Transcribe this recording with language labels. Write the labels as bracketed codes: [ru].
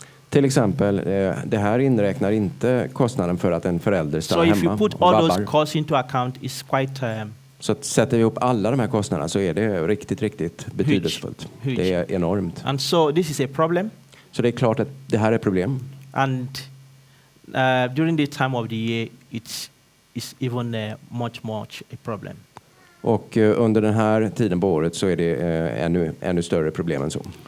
[sv] Till exempel, det här inräknar inte kostnaden för att en förälder stannar [en] So [sv] hemma. [en] if you put all those costs into account, it's quite... [sv] Så att sätter vi ihop alla de här kostnaderna så är det riktigt betydelsefullt. [en] Huge. [sv] Det är enormt. [en] And so this is a problem. [sv] Så det är klart att det här är ett problem. [en] And during the time of the year, it's even much a problem. [sv] Och under den här tiden på året så är det ännu större problem än så.